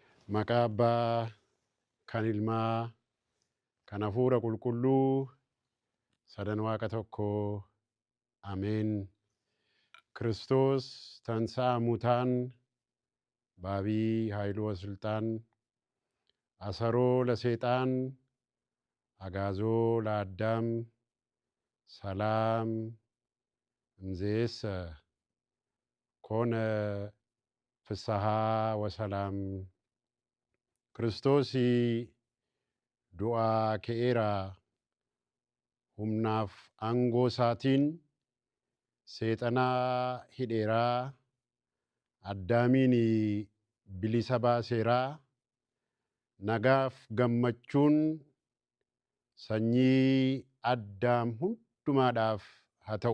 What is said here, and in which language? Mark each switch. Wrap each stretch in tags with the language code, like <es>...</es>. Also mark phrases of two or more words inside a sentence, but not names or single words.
<om>Maqaa Abbaa, kan Ilmaa, kan Hafuura Qulqulluu, sadan Waaqa tokkoo.</om> <gez>Ameen. ክርስቶስ ተንሥአ እሙታን በዐቢይ ኃይሉ ወስልጣን አሰሮ ለሰይጣን አጋዞ ለአዳም ሰላም እምይእዜሰ ኮነ ፍስሐ ወሰላም።</gez> <om>ክርስቶስ du'a ka'eera, humnaaf aangoo isaatiin seexanaa hidheeraa, addaamiin bilisa baaseeraa. Nagaaf gammachuun sanyii addaam hundumaadhaaf haa ta'u.</om>